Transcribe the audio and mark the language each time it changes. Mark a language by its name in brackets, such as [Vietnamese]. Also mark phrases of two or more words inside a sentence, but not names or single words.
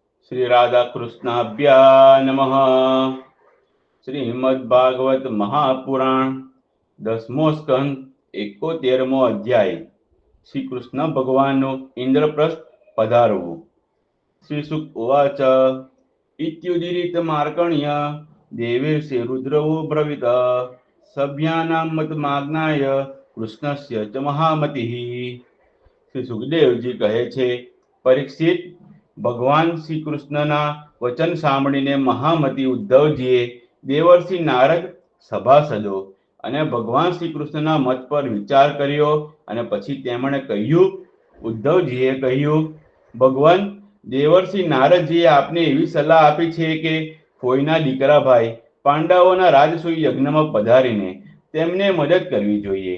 [Sanskrit] श्री राधा कृष्णाभ्या नमः। श्रीमद्भागवत महापुराण [Gujarati] 10મો સ્કંદ 71મો અધ્યાય। श्री कृष्ण भगवानનું ઇન્દ્રપ્રસ્થ પધારવું। [Sanskrit] श्री शुक उवाच इत्युदीरित मार्कण्य देवेशे रुद्रवो ब्रवीत सभ्यानां मतमाज्ञाय कृष्णस्य च महामतिः। [Gujarati] श्री सुखदेवजी કહે છે, પરીક્ષિત, ભગવાન શ્રી કૃષ્ણના વચન સાંભળીને મહામતી ઉદ્ધવજીએ દેવર્ષિ નારદ, સભાસદો અને ભગવાન શ્રી કૃષ્ણના મત પર વિચાર કર્યો અને પછી તેમણે કહ્યું, ઉદ્ધવજીએ કહ્યું, ભગવાન, દેવર્ષિ નારદજીએ આપને એવી સલાહ આપી છે કે કોઈના દીકરા ભાઈ પાંડવોના રાજસૂય યજ્ઞમાં પધારીને તેમને મદદ કરવી જોઈએ।